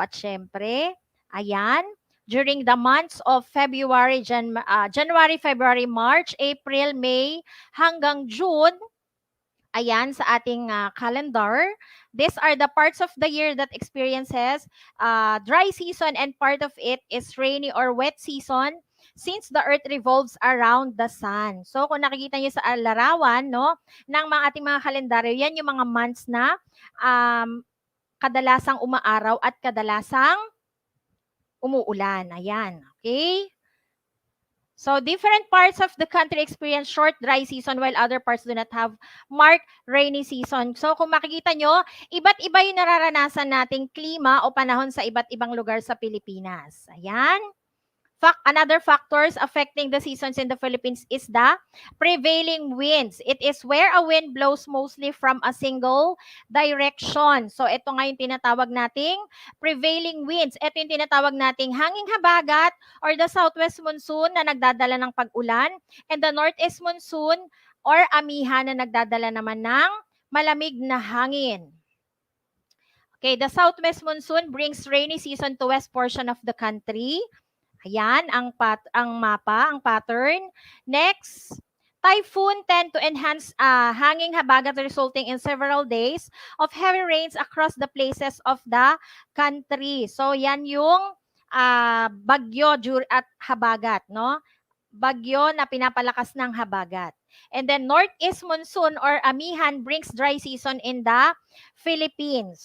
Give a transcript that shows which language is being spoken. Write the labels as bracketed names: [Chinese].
[English] At syempre, ayan, during the months of January, February, March, April, May, hanggang June, ayan, [Filipino] sa ating calendar, [English] these are the parts of the year that experiences dry season and part of it is rainy or wet season since the earth revolves around the sun. [Filipino] So kung nakikita niyo sa larawan no ng mga ating mga kalendaryo, yan yung mga months na kadalasang umaaraw at kadalasang umuulan. Ayan, okay? [English] So, different parts of the country experience short dry season while other parts do not have marked rainy season. [Filipino] So, kung makikita nyo, iba't iba yung nararanasan nating klima o panahon sa iba't ibang lugar sa Pilipinas. Ayan. [English] Another factors affecting the seasons in the Philippines is the prevailing winds. It is where a wind blows mostly from a single direction. [Filipino] So, ito nga yung tinatawag nating prevailing winds. Ito yung tinatawag nating hanging habagat [English] or the southwest monsoon [Filipino] na nagdadala ng pag-ulan [English] and the northeast monsoon [Filipino] or amihan na nagdadala naman ng malamig na hangin. [English] Okay, the southwest monsoon brings rainy season to west portion of the country. [Filipino] Ayan, ang mapa, ang pattern. [English] Next, typhoon tend to enhance hanging habagat resulting in several days of heavy rains across the places of the country. [Filipino] So, yan yung bagyo at habagat, no? Bagyo na pinapalakas ng habagat. [English] And then northeast monsoon or amihan brings dry season in the Philippines.